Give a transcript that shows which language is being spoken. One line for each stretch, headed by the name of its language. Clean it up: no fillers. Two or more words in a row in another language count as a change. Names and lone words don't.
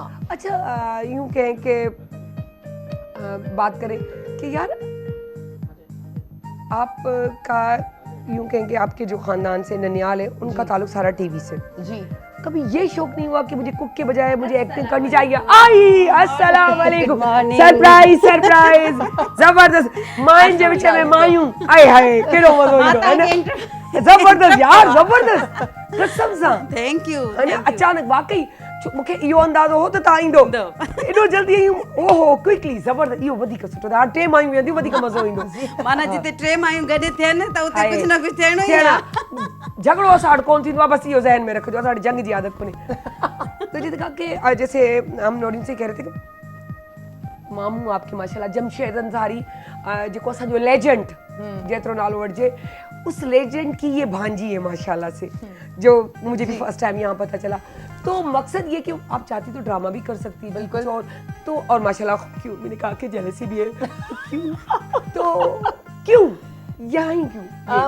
Urdu: اچھا یوں کہیں کہ بات کریں کہ یار آپکا یوں کہیں کہ آپکے جو خاندان سے ننیال ہے انکا تعلق سارا ٹی وی سے جی کبھی یہ شوق نہیں ہوا کہ مجھے کک کے بجائے مجھے ایکٹنگ کرنی چاہیے?
Sindhi: आई
Arabic: السلام عليكم,
Sindhi: सरप्राइज सरप्राइज, जबरदस्त माइन जे विच में मायूं, आए हाय केड़ो मजो ईंदो है ना, जबरदस्त यार, जबरदस्त कसम सां।
English: thank you.
Sindhi: अचानक वाकई मूंखे इहो अंदाज़ो हो त तव्हां ईंदो एॾो जल्दी ओहो क्विकली, ज़बरदस्त, इहो वधीक सुठो। हाणे 3 मायूं वेंदियूं, वधीक मज़ो ईंदो। माना जिते 3 मायूं गॾु थियनि त उते कुझु न कुझु थियणो ई आहे। झगड़ो असां वटि कोन थींदो आहे, बसि इहो ज़हन में रखिजो, असां वटि जंग जी आदत कोन्हे।
Urdu: تو جی کہا کہ جیسے ہم نورین سے کہہ رہے تھے کہ ماموں آپکے ماشاءاللہ جمشید انصاری
Sindhi: जेको असांजो लेजेंड जेतिरो नालो वठिजे,
Urdu: اس لیجنڈ کی یہ بھانجی ہے ماشاءاللہ سے، جو مجھے بھی
English: first time
Urdu: یہاں پتا چلا. تو مقصد یہ کہ آپ چاہتی تو ڈرامہ بھی کر سکتی، بالکل، اور ماشاءاللہ کیوں، میں نے کہا کہ جیلسی بھی ہے کیوں، تو کیوں یہاں ہی کیوں?